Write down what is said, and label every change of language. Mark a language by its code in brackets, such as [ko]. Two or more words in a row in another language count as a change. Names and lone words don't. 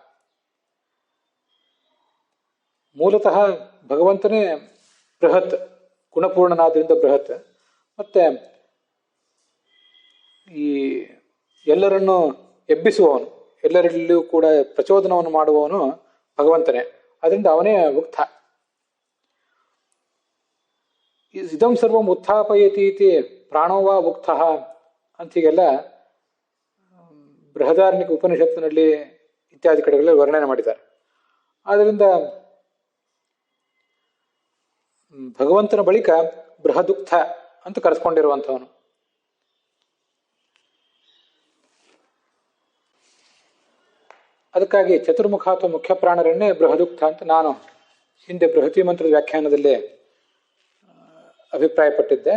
[kn] ಮೂಲತಃ ಭಗವಂತನೇ ಬೃಹತ್, ಗುಣಪೂರ್ಣನಾದ್ರಿಂದ ಬೃಹತ್. ಮತ್ತೆ ಈ ಎಲ್ಲರನ್ನು ಎಬ್ಬಿಸುವವನು, ಎಲ್ಲರಲ್ಲಿಯೂ ಕೂಡ ಪ್ರಚೋದನವನ್ನು ಮಾಡುವವನು ಭಗವಂತನೇ. ಅದರಿಂದ ಅವನೇ ಉಕ್ತ. [sa] ಇದಂ ಸರ್ವಂ ಉತ್ಥಾಪಯತಿ ಇತಿ ಪ್ರಾಣೋವಾ ಉಕ್ತ [kn] ಅಂತ ಹೀಗೆಲ್ಲ ಬೃಹದಾರಣ್ಯಕ ಉಪನಿಷತ್ತಿನಲ್ಲಿ ಇತ್ಯಾದಿ ಕಡೆಗಳಲ್ಲಿ ವರ್ಣನೆ ಮಾಡಿದ್ದಾರೆ. ಆದ್ದರಿಂದ ಭಗವಂತನ ಬಳಿಕ ಬೃಹದುಕ್ತ ಅಂತ ಕರೆಸ್ಕೊಂಡಿರುವಂಥವನು. ಅದಕ್ಕಾಗಿ ಚತುರ್ಮುಖ ಅಥವಾ ಮುಖ್ಯ ಪ್ರಾಣರನ್ನೇ ಬೃಹದುಕ್ತ ಅಂತ ನಾನು ಹಿಂದೆ ಬೃಹತಿ ಮಂತ್ರದ ವ್ಯಾಖ್ಯಾನದಲ್ಲಿ ಅಭಿಪ್ರಾಯಪಟ್ಟಿದ್ದೆ.